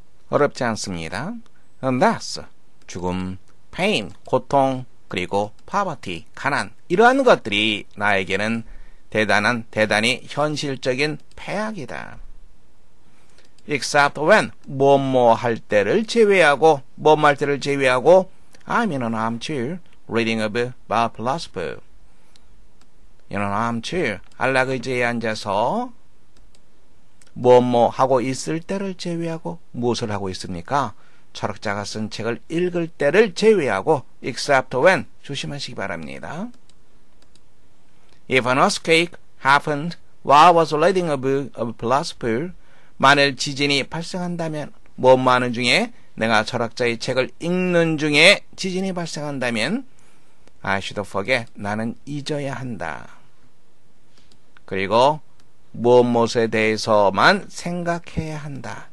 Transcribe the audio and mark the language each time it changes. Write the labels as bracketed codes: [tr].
[ko] 어렵지 않습니다. Death, 죽음, pain, 고통, 그리고 poverty, 가난, 이러한 것들이 나에게는 대단히 현실적인 폐악이다. [en] Except when, [ko] 뭐뭐 할 때를 제외하고, [en] I'm in an armchair, reading a book by a philosopher. In an armchair, [ko] 안락의자에 앉아서 뭐뭐 하고 있을 때를 제외하고, 무엇을 하고 있습니까? 철학자가 쓴 책을 읽을 때를 제외하고, [en] except when, [ko] 조심하시기 바랍니다. [en] If an earthquake happened while I was reading a book of a philosopher, [ko] 만일 지진이 발생한다면, 뭐뭐 하는 중에, 내가 철학자의 책을 읽는 중에 지진이 발생한다면, [en] I should forget. [ko] 나는 잊어야 한다. 그리고 무엇에 대해서만 생각해야 한다.